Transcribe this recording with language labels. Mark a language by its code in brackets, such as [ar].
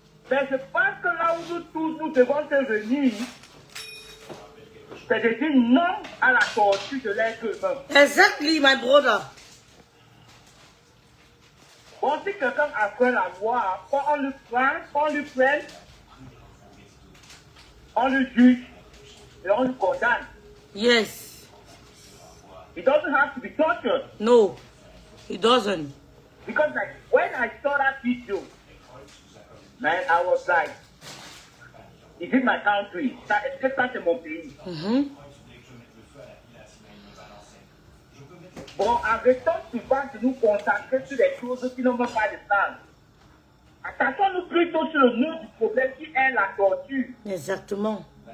[fr] Mais je pense que là où nous tous nous devons se réunir, c'est de dire non à la torture de l'être humain. [en] Exactly, my brother. [fr] Bon, si quelqu'un a fait la loi, on lui prend, on lui juge et on lui condamne. [en] Yes. It doesn't have to be tortured. No, it doesn't. Because like, when I saw that video, man, I was like, is it my country? [fr] Est-ce que ça c'est mon pays? Bon, arrêtons souvent de nous concentrer sur les choses qui n'ont pas de sens. Attachons-nous plutôt sur le nœud du problème qui est la torture. Exactement.